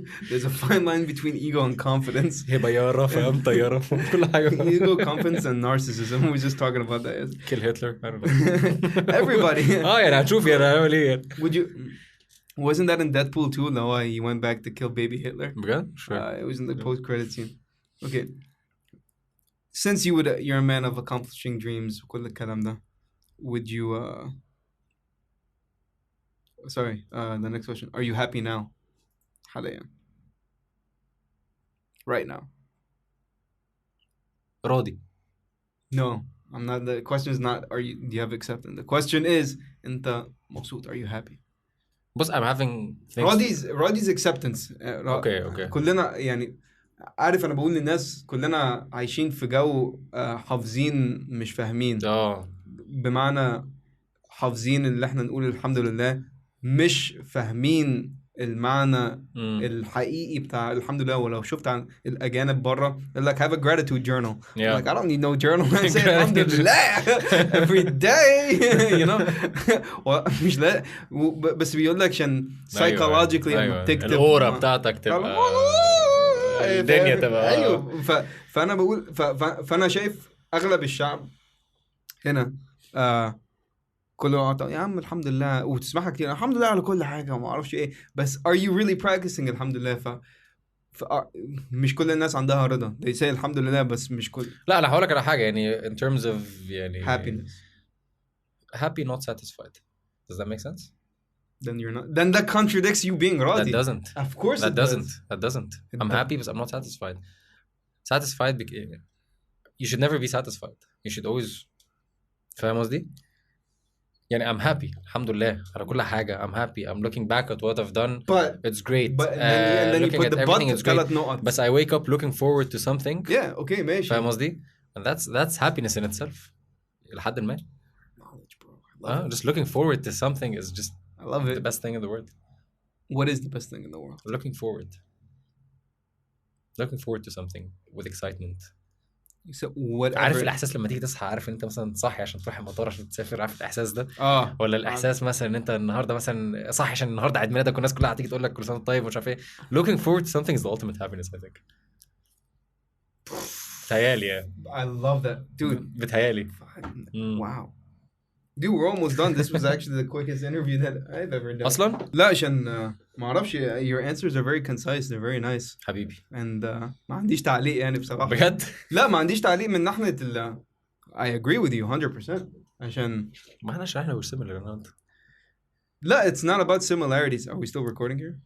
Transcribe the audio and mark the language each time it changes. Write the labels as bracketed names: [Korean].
[English] There's a fine line between ego and confidence. [Arabic] هي بيارة فاهم طيارة كل حاجة. [English] Ego, confidence and narcissism. We were just talking about that. Kill Hitler. I don't know. Everybody. [Arabic] يعني هتشوف يعني هعمل إيه. [English] Would you? Wasn't that in Deadpool 2? No, he went back to kill baby Hitler. [Arabic] بجد؟ [English] Sure. It was in the post-credit scene. Okay. Since you're a man of accomplishing dreams, [Arabic] كل الكلام ده, [English] would you? Sorry. The next question. Are you happy now? [Arabic] حاليا. [English] Right now. [Arabic] راضي. [English] No, I'm not. The question is not. Do you have acceptance? The question is, [Arabic] أنت مبسوط? [English] Are you happy? [Arabic] بص [English] I'm having things. راضي's acceptance. Okay. [Arabic] كلنا يعني عارف أنا بقول للناس كلنا عايشين في جو حافظين مش فاهمين. بمعنى حافظين اللي احنا نقول الحمد لله مش فاهمين المعنى الحقيقي بتاع الحمد لله. ولو شفت عن الأجانب برا يقول لك [English] have a gratitude journal. Like I don't need no journal. I say [Arabic] الحمد لله [English] every day. You know. [Arabic] مش لا بس بيقول لك عشان psychologically لما بتكتب الأورا بتاعتك تبقى الدنيا تبقى أيوه. فأنا بقول فأنا شايف أغلب الشعب هنا كله يا عم الحمد لله وتسمعها كتير الحمد لله على كل حاجة وما أعرفش إيه. بس [English] are you really practicing [Arabic] الحمد لله؟ مش كل الناس عندها رضا. [English] they say [Arabic] الحمد لله بس مش كل. لا أنا هقولك على حاجة يعني [English] in terms of [Arabic] يعني [English] happiness. happy not satisfied. Does that make sense? Then you're not. Then that contradicts you being راضي. That doesn't. Of course that it doesn't. That doesn't. I'm happy but I'm not satisfied. Satisfied you should never be satisfied. You should always. [Arabic] فاهم قصدي؟ يعني [English] I'm happy [Arabic] الحمد لله على كل حاجة. I'm happy. [English] I'm looking back at what I've done. But it's great. But and then you put the but it's great. [Arabic] نقط. [English] But I wake up looking forward to something. Yeah. Okay. [Arabic] ماشي. فاهم قصدي؟ [English] And that's happiness in itself. [Arabic] لحد ما. [English] Knowledge, bro. Just looking forward to something is just. I love it. The best thing in the world. What is the best thing in the world? Looking forward. Looking forward to something with excitement. So whatever. [Arabic] عارف الإحساس لما تيجي تصحى عارف أنت مثلا صاحي عشان تروح المطار عشان تسافر عارف الإحساس ده؟ ولا الإحساس مثلا إن أنت النهاردة مثلا صاحي عشان النهاردة عيد ميلادك والناس كلها هتيجي تقول لك كل سنة طيب ومش عارف إيه. [English] Looking forward to something is the ultimate happiness I think. [Arabic] بتهيالي يعني. [English] I love that, dude. [Arabic] بتهيالي. [English] Wow. Dude, we're almost done. This was actually the quickest interview that I've ever done. [Arabic] أصلاً؟ لا عشان ما أعرفش. [English] Your answers are very concise. They're very nice. [Arabic] حبيبي. And ما عنديش تعليق يعني بصراحة. بجد؟ لا ما عنديش تعليق من ناحية [English] I agree with you 100%. [Arabic] عشان ما احنا شرحنا [English] we're similar or not. لا it's not about similarities. Are we still recording here?